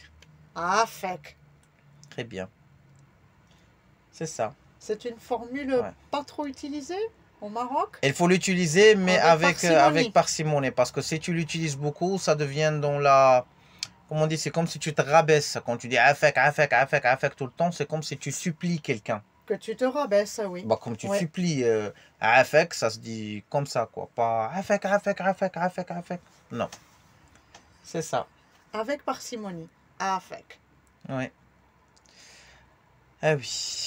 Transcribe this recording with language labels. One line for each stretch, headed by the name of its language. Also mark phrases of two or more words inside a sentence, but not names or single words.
French: Ah, fek. Très bien. C'est ça. C'est une formule pas trop utilisée au Maroc? Il faut l'utiliser, mais avec parcimonie. Parcimonie. Parce que si tu l'utilises beaucoup, ça devient dans la... Comment on dit? C'est comme si tu te rabaisses. Quand tu dis
Arabic: afek, afek, afek, afek
French: tout le temps, c'est comme si tu supplies quelqu'un. Que tu te rabaisses, oui. Bah, comme tu supplies afek, ça se dit comme ça, quoi.
Arabic: Pas afek, afek, afek, afek, afek.
French: Non. C'est ça. Avec parcimonie. Ah, fek. Oui. Ah oui.